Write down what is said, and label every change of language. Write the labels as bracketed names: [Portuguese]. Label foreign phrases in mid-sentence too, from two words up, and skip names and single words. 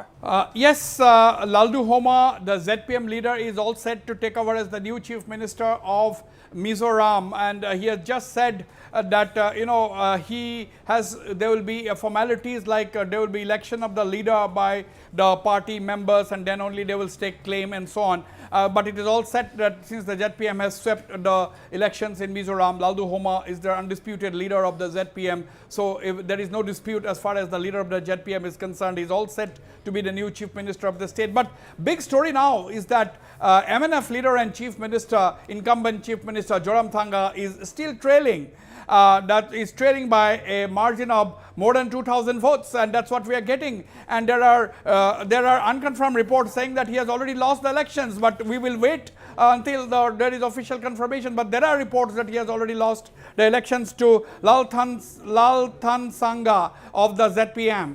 [English] Yes, Lal Duhoma, the ZPM leader, is all set to take over as the new chief minister of Mizoram, and he has just said that there will be formalities like there will be election of the leader by the party members, and then only they will stake claim and so on. But it is all set that since the ZPM has swept the elections in Mizoram, Lal Duhoma is the undisputed leader of the ZPM. So if there is no dispute as far as the leader of the ZPM is concerned, he is all set to be the new chief minister of the state. But big story now is that MNF leader and chief minister, incumbent chief minister Zoram Thanga, is still trailing. That is trailing by a margin of more than 2,000 votes, and that's what we are getting. And there are unconfirmed reports saying that he has already lost the elections, but we will wait until there is official confirmation. But there are reports that he has already lost the elections to Lal Than Sangha of the ZPM.